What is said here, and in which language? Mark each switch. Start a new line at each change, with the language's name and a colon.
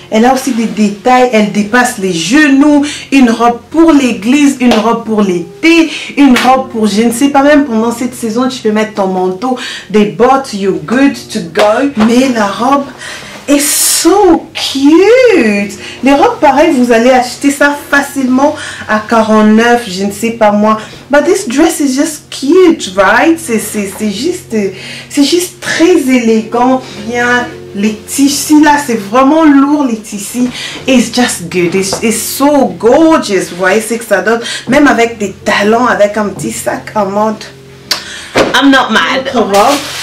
French: Elle a aussi des détails, elle dépasse les genoux, une robe pour l'église, une robe pour l'été, une robe pour, je ne sais pas, même pendant cette saison, tu peux mettre ton manteau, des bottes,
English: you're good to go.
French: Mais la robe est
English: so cute.
French: Les robes pareilles, vous allez acheter ça facilement à 49, je ne sais pas moi.
English: But this dress is just cute, right?
French: C'est juste très élégant, bien. Les tissus là, c'est vraiment lourd, les tissus.
English: It's just good. It's so gorgeous.
French: Vous voyez ce que ça donne. Même avec des talons, avec un petit sac en mode.
English: I'm not mad.
French: Une autre robe.